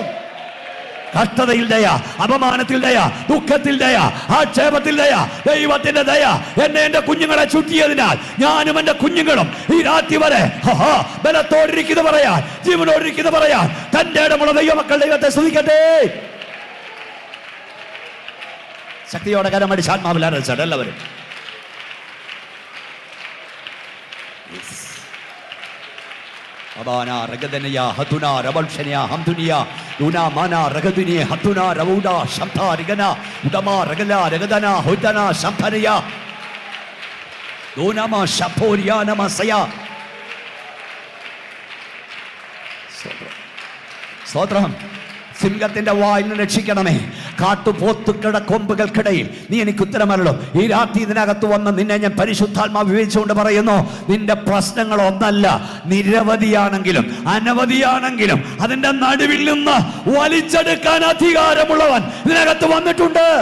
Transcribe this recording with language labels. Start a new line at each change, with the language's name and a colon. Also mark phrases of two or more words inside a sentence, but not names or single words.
Malayalam: കഷ്ടതയിൽ ദയ, അപമാനത്തിൽ ദയ, ദുഃഖത്തിൽ ദയ, ആക്ഷേപത്തിൽ ദയ, ദൈവത്തിന്റെ ദയ എന്നെ എന്റെ കുഞ്ഞുങ്ങളെ ചുറ്റിയതിനാൽ ഞാനും എന്റെ കുഞ്ഞുങ്ങളും ഈ രാത്രി വരെ ബലത്തോടിരിക്കുന്ന പറയാൻ, ജീവനോടിരിക്കുന്ന പറയാൻ തന്റെ ഇടമുള്ള ദൈവമക്കൾ ദൈവത്തെ സ്തുതിക്കട്ടെ. ശക്തിയോടെ കരമടിച്ച് ആത്മാവിൽ ആരാധിച്ചാണ് എല്ലാവരും. Abana Ragadania, Hatuna, Rabalshania, Hamdunia, Luna Mana, Ragadunia, Hatuna, Ravuda, Shamta, Rigana, Udama, Ragala, Ragadana, Hudana, Shamparia, Lunama, Shaporia, Namasaya. Sotram. സിംഹത്തിന്റെ വായിൽ നിന്ന് രക്ഷിക്കണമേ. കാട്ടുപോത്തുക്കളുടെ കൊമ്പുകൾക്കിടയിൽ നീ എനിക്ക് ഉത്തരമല്ലോ. ഈ രാത്രി ഇതിനകത്ത് വന്ന് നിന്നെ ഞാൻ പരിശുദ്ധാത്മാവ് വിവേചിച്ചുകൊണ്ട് പറയുന്നു, നിന്റെ പ്രശ്നങ്ങൾ ഒന്നല്ല, നിരവധിയാണെങ്കിലും അനവധിയാണെങ്കിലും അതിന്റെ നടുവിൽ നിന്ന് വലിച്ചെടുക്കാൻ അധികാരമുള്ളവൻ ഇതിനകത്ത് വന്നിട്ടുണ്ട്.